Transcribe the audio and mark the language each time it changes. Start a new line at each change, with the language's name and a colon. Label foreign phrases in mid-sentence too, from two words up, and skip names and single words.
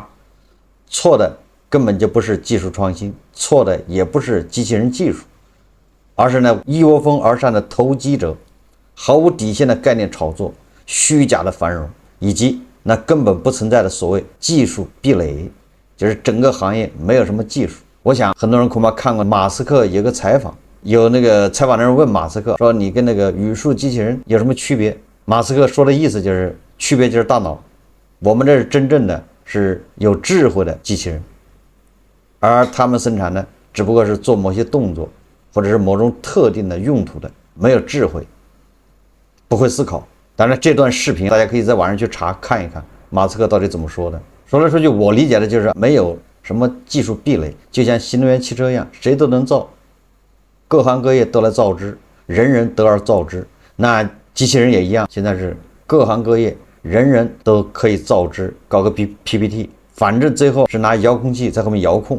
Chinese: 錯的根本就不是技術創新，錯的也不是機器人技術，而是那一窩蜂而上的投機者，毫無底線的概念炒作，虛假的繁榮，以及那根本不存在的所謂技術壁壘，就是整個行業沒有什麼技術。我想很多人恐怕看過馬斯克有個採訪，有那個採訪的人問馬斯克說：“你跟那個語數機器人有什麼區別？” 馬斯克說的意思就是區別就是大腦，我們這是真正的是有智慧的機器人，而他們生產的只不過是做某些動作或者是某種特定的用途的，沒有智慧，不會思考。當然這段視頻大家可以在網上去查看一看馬斯克到底怎麼說的。說來說去我理解的就是沒有什麼技術壁壘，就像新能源汽車一樣，誰都能造，各行各業都來造之，人人得而造之。那機器人也一樣，現在是各行各業人人都可以造之，搞個 PPT， 反正最後是拿遙控器在後面遙控。